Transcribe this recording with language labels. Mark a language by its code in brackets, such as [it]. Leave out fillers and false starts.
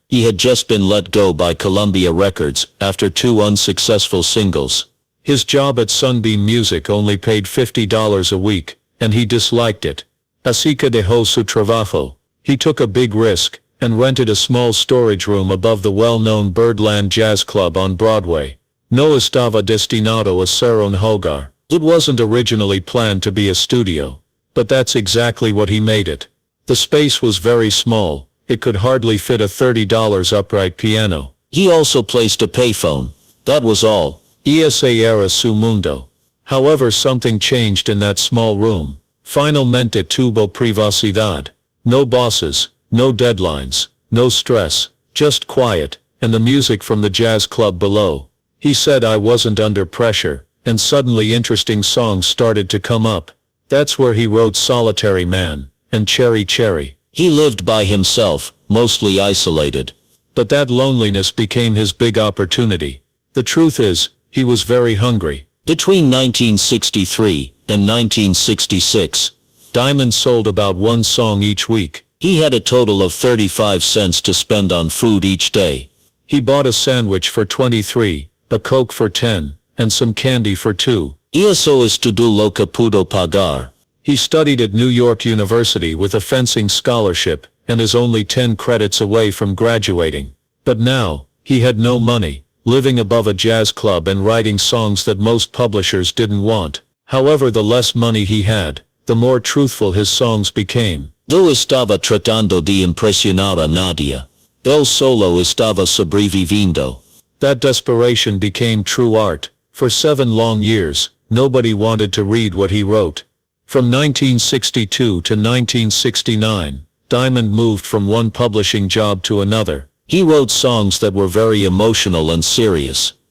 [en] He had just been let go by Columbia Records after 2 unsuccessful singles. His job at Sunbeam Music only paid $50 a week, and he disliked it. [es] Así que dejó su trabajo. [en] He took a big risk, and rented a small storage room above the well-known Birdland Jazz Club on Broadway. [es] No estaba destinado a ser un hogar. [en] It wasn't originally planned to be a studio, but that's exactly what he made it. The space was very small. It could hardly fit a $30 upright piano. He also placed a payphone. That was all. [es] Ese era su mundo. [en] However, something changed in that small room. [es] Finalmente tuvo privacidad. [en] No bosses, no deadlines, no stress, just quiet, and the music from the jazz club below. He said I wasn't under pressure, and suddenly interesting songs started to come up. That's where he wrote Solitary Man, and Cherry Cherry. He lived by himself, mostly isolated. But that loneliness became his big opportunity. The truth is, he was very hungry. Between 1963 and 1966, Diamond sold about one song each week. he had a total of 35 cents to spend on food each day. He bought a sandwich for 23, a Coke for 10, and some candy for 2. [es] Y eso es todo lo que pudo pagar. [en] He studied at New York University with a fencing scholarship, and is only 10 credits away from graduating. But now, he had no money, living above a jazz club and writing songs that most publishers didn't want. However, the less money he had, the more truthful his songs became. [es] No estaba tratando de impresionar a nadie. Él solo estaba sobreviviendo. [en] That desperation became true art. For 7 long years, nobody wanted to read what he wrote. From 1962 to 1969, Diamond moved from one publishing job to another. He wrote songs that were very emotional and serious.